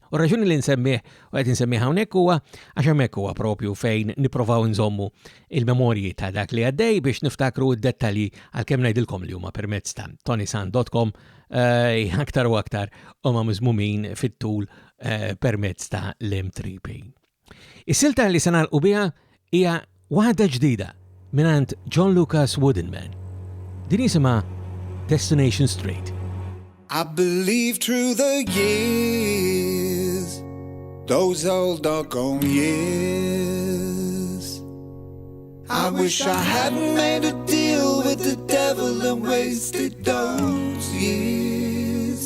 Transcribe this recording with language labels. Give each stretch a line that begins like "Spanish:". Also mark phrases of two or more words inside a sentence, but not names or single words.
Maltese: U raġuni li nsemmih u qed insemmih hawnhekk huwa għax hemmhekk huwa propju fejn nippruvaw nżommu il-memorji ta' dak li għaddej biex niftakru d-dettalji għalkemm ngħidilkom li huma permezz ta' ToniSant.com aktar u aktar huma miżmumin fit-tul permezz ta' l-M3P. Is-silta li se nagħlqu biha hija waħda ġdida minant John Lucas Woodenman. Din jisimha Destination Street.
English: I believe through the years, those old doggone years, I wish I hadn't made a deal with the devil and wasted those years.